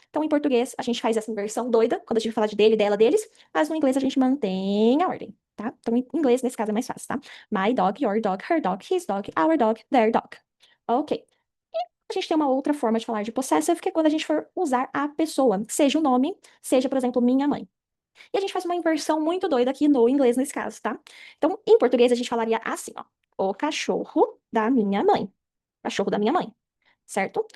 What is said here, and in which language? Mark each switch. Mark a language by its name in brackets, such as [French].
[Portuguese] Então, em português, a gente faz essa inversão doida, quando a gente fala de dele, dela, deles, mas no inglês a gente mantém a ordem, tá? Então, em inglês, nesse caso, é mais fácil, tá? [English] My dog, your dog, her dog, his dog, our dog, their dog. Ok. [Portuguese] A gente tem uma outra forma de falar de possessive, que é quando a gente for usar a pessoa, seja o nome, seja, por exemplo, minha mãe. E a gente faz uma inversão muito doida aqui no inglês nesse caso, tá? Então, em português, a gente falaria assim, ó. O cachorro da minha mãe. Cachorro da minha mãe, certo?